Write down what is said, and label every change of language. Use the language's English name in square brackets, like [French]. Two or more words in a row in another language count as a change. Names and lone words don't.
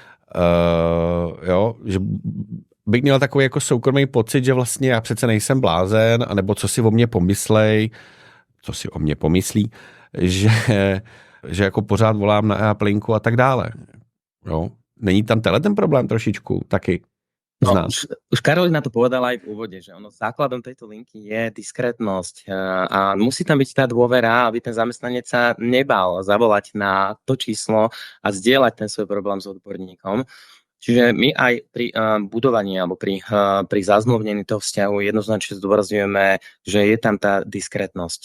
[Czech] jo, že bych měl takový jako soukromý pocit, že vlastně já přece nejsem blázen, anebo co si o mě pomyslí, že jako pořád volám na e-aplinku a tak dále. Jo? Není tam ten problém trošičku taky? z nás. [Slovak] Už Karolina to povedala aj v úvode, že základom tejto linky je diskrétnosť a musí tam byť tá dôvera, aby ten zamestnanec sa nebal zavolať na to číslo a zdieľať ten svoj problém s odborníkom. Čiže my aj pri budovaní alebo pri zazmluvnení toho vzťahu jednoznačne zdôrazňujeme, že je tam tá diskrétnosť.